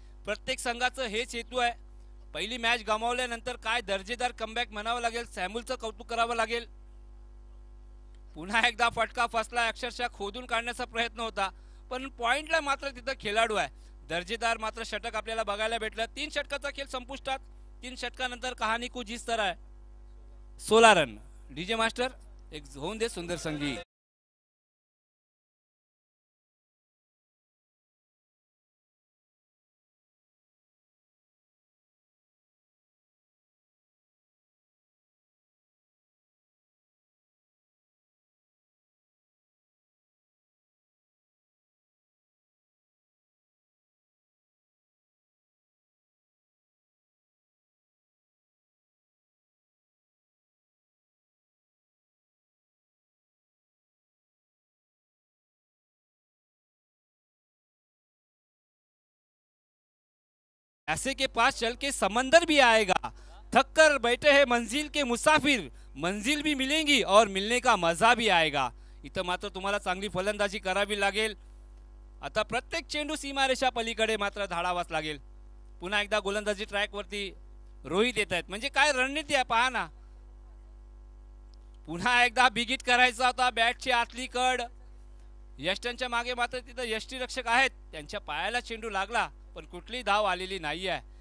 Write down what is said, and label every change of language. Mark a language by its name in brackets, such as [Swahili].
[Marathi] प्रत्येक संघाचं हेच हेतू आहे. पहिली मॅच गमावल्यानंतर काय दर्जेदार कमबॅक म्हणावं लागेल. सॅम्युलचं कौतुक करावं लागेल. पुन्हा एकदा फटका फसला, अक्षरशः खोदून काढण्याचा प्रयत्न होता, पण पॉइंटला मात्र तिथं खेळाडू आहे. दर्जेदार मात्र षटक आपल्याला बघायला भेटलं. 3 षटकाचा खेळ संपुष्टात. [Hindi] 3 षटकानंतर कहाणी कुछ इस तरह है. [Marathi] 16 रन. डीजे मास्टर एक होऊन दे सुंदर संगीत. [Hindi] ऐसे के पास चल के समंदर भी आएगा. थक कर बैठे हैं मंजिल के मुसाफिर, मंजिल भी मिलेंगी और मिलने का मजा भी आएगा. [Marathi] इथं मात्र तुम्हाला चांगली फलंदाजी करावी लागेल. आता प्रत्येक चेंडू सीमारेषा पलीकडे मात्र धाडावाच लागेल. पुन्हा एकदा गोलंदाजी ट्रॅक वरती रोहित येत आहेत. म्हणजे काय रणनीती आहे पहा ना. पुन्हा एकदा बिगिट करायचा होता, बॅटची आतली कड. यष्टांच्या मागे मात्र तिथं यष्टीरक्षक आहेत, त्यांच्या पायाला चेंडू लागला, पण कुठलीही धाव आलेली नाही आहे.